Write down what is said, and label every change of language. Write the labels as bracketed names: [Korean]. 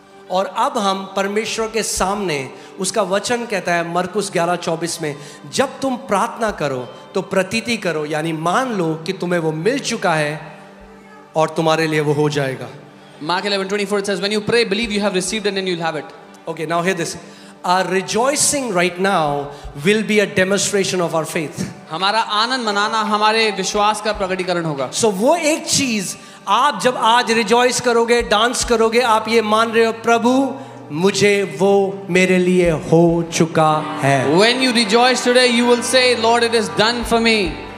[Hindi] और अब हम परमेश्वर के सामने, उसका वचन कहता है मरकुस 11:24 में, जब तुम प्रार्थना करो तो प्रतीति करो, यानी मान लो कि तुम्हें वो मिल चुका है और तुम्हारे लिए वो हो जाएगा। [English] Mark 11:24 it says, when you pray, believe you have received it and you'll have it. Okay, now hear this. Our rejoicing right now will be a demonstration of our faith. [Hindi] हमारा आनंद मनाना हमारे विश्वास का प्रकटीकरण होगा। So वो एक चीज आप जब आज रिजॉइस करोगे, डांस करोगे, आप ये मान रहे हो प्रभु मुझे वो मेरे लिए हो चुका है। [English] When you rejoice today, you will say, Lord, it is done for me.